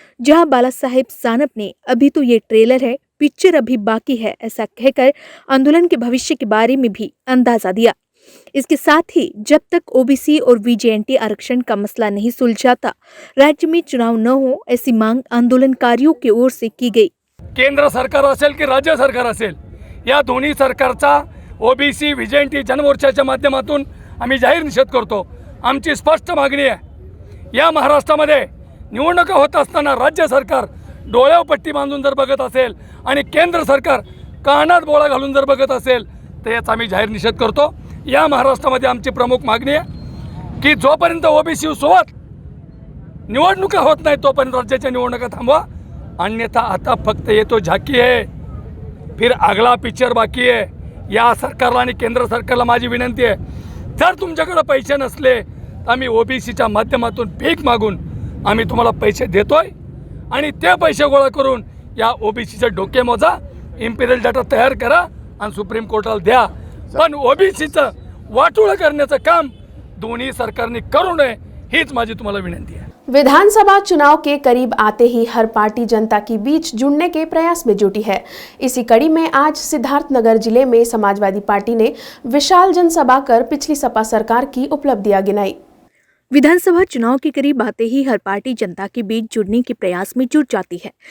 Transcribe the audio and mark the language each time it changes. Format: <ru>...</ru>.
<hi>जहां बाला साहेब सानप ने अभी तो ये ट्रेलर है, पिक्चर अभी बाकी है, ऐसा कहकर आंदोलन के भविष्य के बारे में भी अंदाजा दिया। इसके साथ ही जब तक ओबीसी और वीजेएनटी आरक्षण का मसला नहीं सुलझाता, राज्य में चुनाव न हो, ऐसी मांग आंदोलनकारियों की ओर से की गई।</hi> <mr>केंद्र सरकार असेल की राज्य सरकार असेल, या दोन्ही सरकारचा ओबीसी वीजेएनटी जनमोर्चाच्या माध्यमातून आम्ही जाहीर निषेध करतो। आमची स्पष्ट मागणी आहे, या महाराष्ट्रामध्ये निवडणुका होत असताना राज्य सरकार डोळ्यावर पट्टी बांधून जर बघत असेल आणि केंद्र सरकार कानात बोळा घालून जर बघत असेल तर याचा आम्ही जाहीर निषेध करतो। या महाराष्ट्रामध्ये आमची प्रमुख मागणी आहे की जोपर्यंत ओबीसी सोबत निवडणुका होत नाही तोपर्यंत राज्याच्या निवडणुका थांबवा, अन्यथा आता फक्त</mr> <hi>ये तो झाकी है, फिर अगला पिक्चर बाकी है।</hi> <mr>या सरकारला आणि केंद्र सरकारला माझी विनंती आहे, जर तुमच्याकडे पैसे नसले तर आम्ही ओबीसीच्या माध्यमातून भीक मागून आम्ही तुम्हाला पैसे देतोय आणि ते पैसे गोळा करून या ओबीसीचे डोके मोजा, इंपिरियल डाटा तयार करा आणि सुप्रीम कोर्टाला द्या। पण ओबीसीचं वाटोळं करण्याचं काम दोन्ही सरकारने करू नये, हीच माझी तुम्हाला विनंती आहे।</mr> <hi>विधानसभा चुनाव के करीब आते ही हर पार्टी जनता के बीच जुड़ने के प्रयास में जुटी है। इसी कड़ी में आज सिद्धार्थनगर जिले में समाजवादी पार्टी ने विशाल जनसभा कर पिछली सपा सरकार की उपलब्धियां गिनाई। विधानसभा चुनाव के करीब आते ही हर पार्टी जनता के बीच जुड़ने के प्रयास में जुट जाती है।</hi>